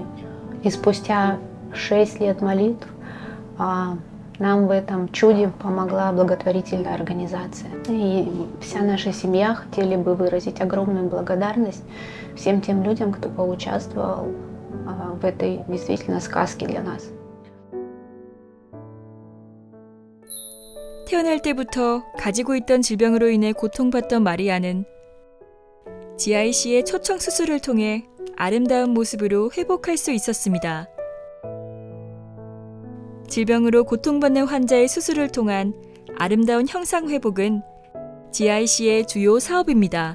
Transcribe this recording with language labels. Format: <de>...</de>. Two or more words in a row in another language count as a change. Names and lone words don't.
<ru>И спустя 6 лет молитв нам в этом чуде помогла благотворительная организация. И вся наша семья хотели бы выразить огромную благодарность всем тем людям, кто поучаствовал в этой действительно сказке для нас.</ru> <ko>태어날 때부터 가지고 있던 질병으로 인해 고통받던 마리아는 GIC의 초청 수술을 통해 아름다운 모습으로 회복할 수 있었습니다. 질병으로 고통받는 환자의 수술을 통한 아름다운 형상 회복은 GIC의 주요 사업입니다.</ko>